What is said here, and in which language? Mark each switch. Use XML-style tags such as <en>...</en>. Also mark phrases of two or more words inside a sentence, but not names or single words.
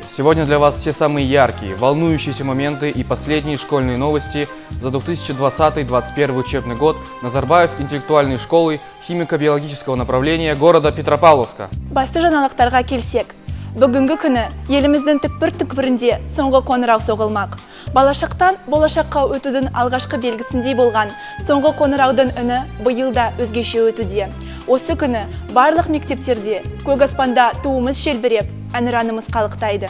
<ru>Сегодня для вас все самые яркие, волнующиеся моменты и последние школьные новости за 2020-2021 учебный год Назарбаев интеллектуальной школы химико-биологического направления города Петропавловска.</ru> <kk>Басты жаңалықтарға келсек, бүгінгі күні еліміздің түкпір-түкпірінде соңғы қоңырау соғылмақ. Балашақтан болашаққа өтудің алғашқы белгісіндей болған соңғы қоңыраудың үні биылда өзгеше өтуде. Осы күні барлық мектептерде көк аспанда туымыз желбіреп, әнұранымыз қалықтайды.</kk>